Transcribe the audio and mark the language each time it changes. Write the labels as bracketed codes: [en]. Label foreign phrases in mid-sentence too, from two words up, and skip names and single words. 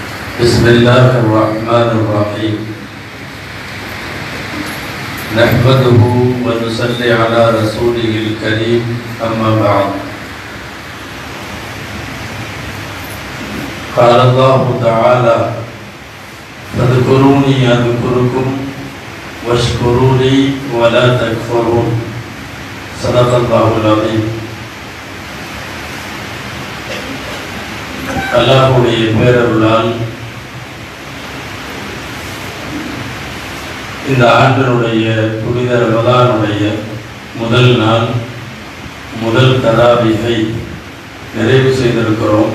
[ar] بسم الله الرحمن الرحيم نحمده ونصلي على رسوله الكريم أما بعد قال الله تعالى فاذكروني أذكركم واشكروا لي ولا تكفرون صدق الله العظيم. [ta] அல்லாஹ்வுடைய பேரருளால் இந்த ஆண்டினுடைய புனித ரமதானுடைய முதல் நாள் முதல் தராவீஹை நிறைவு செய்திருக்கிறோம்.